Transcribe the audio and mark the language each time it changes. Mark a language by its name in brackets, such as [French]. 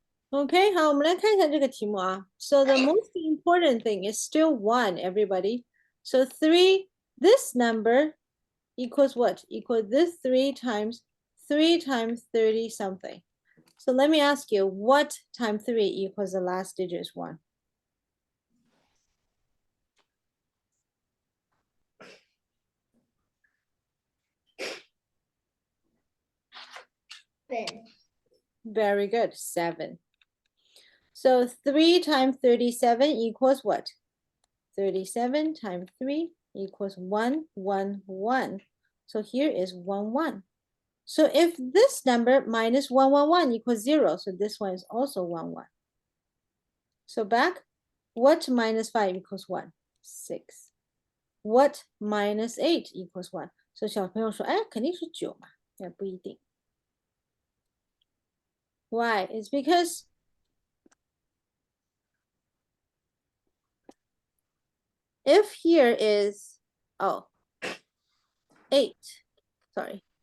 [Chinese] OK，好，我们来看一下这个题目啊。 [English] So the most important thing is still one, everybody. So 3, this number equals what? Equal this 3 times 30 something. So let me ask you, what times 3 equals the last digit is 1? Ben. Very good, 7. So 3 times 37 equals what? 37 times 3 equals 1, 1, 1. So here is 1, 1. So if this number minus 1, 1, 1 equals 0, so this one is also 1, 1. So back, what minus 5 equals 1? 6. What minus 8 equals 1? [Chinese] So 小朋友说，哎，肯定是9嘛，也不一定。 [English] Why? It's because if here is, oh, 8, sorry.